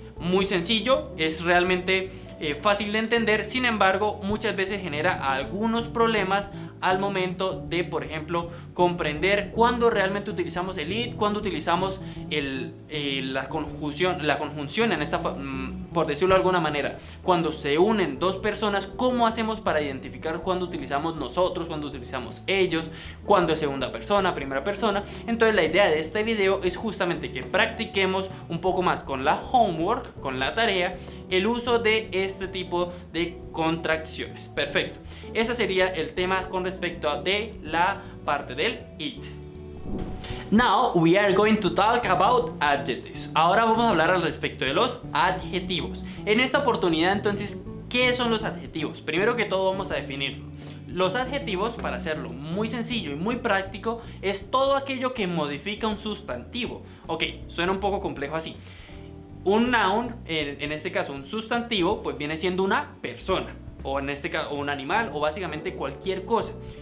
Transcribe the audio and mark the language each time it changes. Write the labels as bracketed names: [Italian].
[Spanish] Muy sencillo, es realmente fácil de entender, sin embargo muchas veces genera algunos problemas al momento de, por ejemplo, comprender cuándo realmente utilizamos el it, cuándo utilizamos la conjunción en esta, por decirlo de alguna manera, cuando se unen dos personas, cómo hacemos para identificar cuándo utilizamos nosotros, cuándo utilizamos ellos, cuándo es segunda persona, primera persona. Entonces la idea de este video es justamente que practiquemos un poco más con la homework, con la tarea, el uso de este tipo de contracciones. Perfecto. Ese sería el tema con respecto a de la parte del it. [English] Now we are going to talk about adjectives. [Spanish] Ahora vamos a hablar al respecto de los adjetivos. En esta oportunidad, entonces, ¿qué son los adjetivos? Primero que todo vamos a definirlo. Los adjetivos, para hacerlo muy sencillo y muy práctico, es todo aquello que modifica un sustantivo. Ok, suena un poco complejo así. Un noun, en este caso un sustantivo, pues viene siendo una persona, o en este caso un animal, o básicamente cualquier cosa.